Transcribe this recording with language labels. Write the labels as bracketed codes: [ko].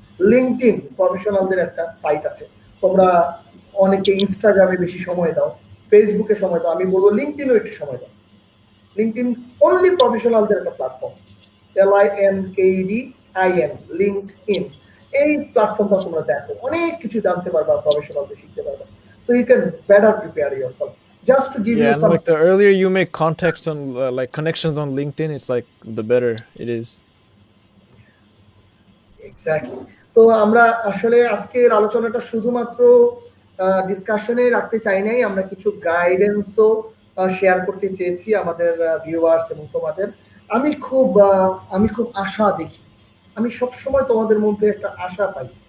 [bn] LinkedIn প্রফেশনালদের একটা site আছে, তোমরা অনেকে ইনস্টাগ্রামে বেশি সময় দাও, ফেসবুকে সময় দাও, আমি বলবো লিঙ্কডইনও একটু সময় দাও। লিঙ্কডইন অনলি প্রফেশনালদের একটা প্ল্যাটফর্ম, LINKEDIN, লিঙ্কডইন। এই প্ল্যাটফর্মটা তোমরা দেখো, অনেক কিছু জানতে পারবা, প্রফেশনালদের শিখতে পারবা। [en] So you can better prepare yourself. Just to give you and some like the earlier you make contacts on like connections on LinkedIn, it's like the better it is. Exactly. [bn] তো আমরা আসলে আজকের আলোচনাটা শুধুমাত্র ডিসকাশনে রাখতে চাই নাই, আমরা কিছু গাইডেন্সও শেয়ার করতে চেয়েছি আমাদের ভিউয়ার্স এবং তোমাদের। আমি খুব আশা দেখি, আমি সব সময় তোমাদের মধ্যে একটা আশা পাই।